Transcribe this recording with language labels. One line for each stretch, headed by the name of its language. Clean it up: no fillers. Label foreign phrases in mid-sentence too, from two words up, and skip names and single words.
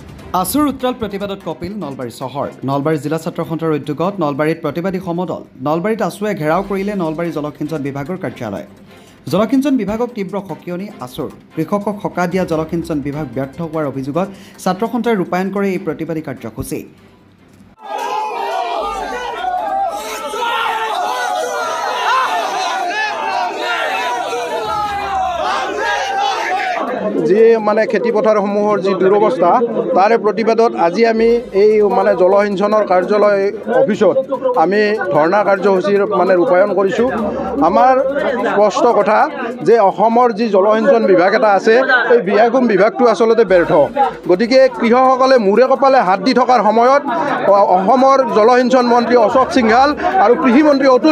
Assamese: আসুৰ উত্তাল প্ৰতিবাদত কপিল নলবাৰী চহৰ নলবাৰী জিলা ছাত্ৰ সন্থাৰ উদ্যোগত নলবাৰীত প্ৰতিবাদী সমদল নলবাৰীত আসুৱে ঘেৰাও কৰিলে নলবাৰী জলসিঞ্চন বিভাগৰ কাৰ্যালয় জলসিঞ্চন বিভাগক তীব্ৰ সকিয়নি আসুৰ কৃষকক হকা দিয়া জলসিঞ্চন বিভাগ ব্যৰ্থ হোৱাৰ অভিযোগত ছাত্ৰ সন্থাই ৰূপায়ণ কৰে এই প্ৰতিবাদী কাৰ্যসূচী জী মানে খেতিপথাৰসমূহৰ জী দুৰৱস্থা তাৰে প্ৰতিবাদত আজি আমি এই মানে জলসিঞ্চনৰ কাৰ্যালয় অফিসত আমি ধৰ্ণা কাৰ্যসূচীৰ মানে ৰূপায়ণ কৰিছোঁ আমাৰ স্পষ্ট কথা যে অসমৰ যি জলসিঞ্চন বিভাগ এটা আছে এই বিভাগটো আসলতে ব্যৰ্থ গতিকে কৃষকসকলে মূৰে কপালে হাত দি থকাৰ সময়ত অসমৰ জলসিঞ্চন মন্ত্ৰী অশোক সিংহাল আৰু কৃষি মন্ত্ৰী অতুল